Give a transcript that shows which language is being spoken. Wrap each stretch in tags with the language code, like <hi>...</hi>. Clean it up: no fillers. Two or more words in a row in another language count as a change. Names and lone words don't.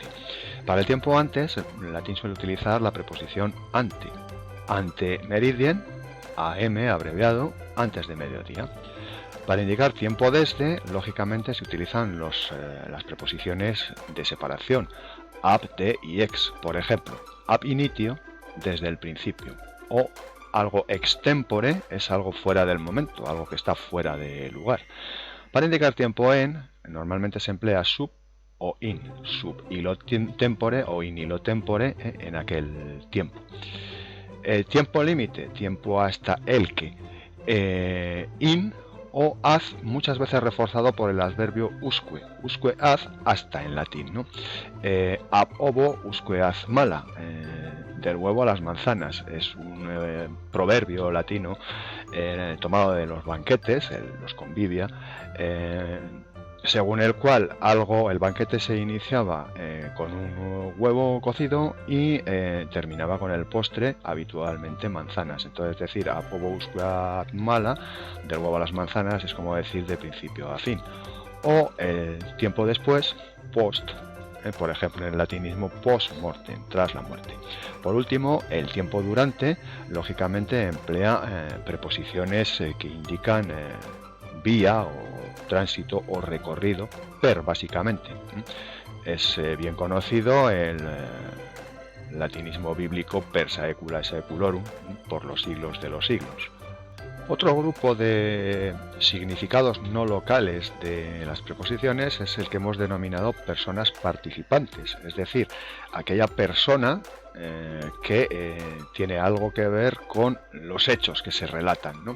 <es>Para el tiempo antes, en latín suele utilizar la preposición ante.</es> <la>Ante meridiem,</la> <es>AM abreviado, antes de mediodía. Para indicar tiempo desde, lógicamente se utilizan las preposiciones de separación, ab, de y ex. Por ejemplo,</es> <la>ab initio,</la> <es>desde el principio, o algo extempore es algo fuera del momento, algo que está fuera de lugar. Para indicar tiempo en, normalmente se emplea sub o in,</es> <la>sub illo tempore</la> <es>o</es> <la>in illo tempore</la> <es>en aquel tiempo. Tiempo límite, tiempo hasta el que, in o haz, muchas veces reforzado por el adverbio usque,</es> <la>usque haz,</la> <es>hasta en latín, ¿no?</es> <la>Ab ovo usque haz mala,</la> <es>del huevo a las manzanas, es un proverbio latino tomado de los banquetes, los convivia, según el cual el banquete se iniciaba con un huevo cocido y terminaba con el postre, habitualmente manzanas. Entonces, es decir,</es> <la>a ovo usque ad mala,</la> <es>del huevo a las manzanas, es como decir de principio a fin. O el tiempo después, post, por ejemplo en el latinismo</es> <la>post mortem,</la> <es>tras la muerte. Por último, el tiempo durante, lógicamente emplea preposiciones que indican vía o tránsito o recorrido, per básicamente. Es bien conocido el latinismo bíblico</es> <la>per saecula saeculorum,</la> <es>por los siglos de los siglos. Otro grupo de significados no locales de las preposiciones es el que hemos denominado personas participantes, es decir, aquella persona que tiene algo que ver con los hechos que se relatan, ¿no?</es>